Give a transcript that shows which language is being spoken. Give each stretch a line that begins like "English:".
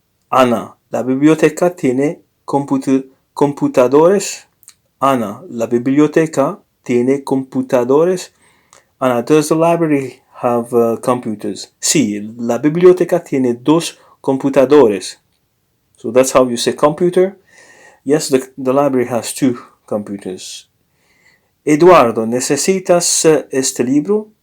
Spanish: Ana, la biblioteca tiene computadores. Ana, la biblioteca tiene computadores.
English: Ana, does the library have computers?
Spanish: Sí, la biblioteca tiene 2 computadores.
English: So that's how you say computer. Yes, the library has 2 computers.
Spanish: Eduardo, ¿necesitas este libro?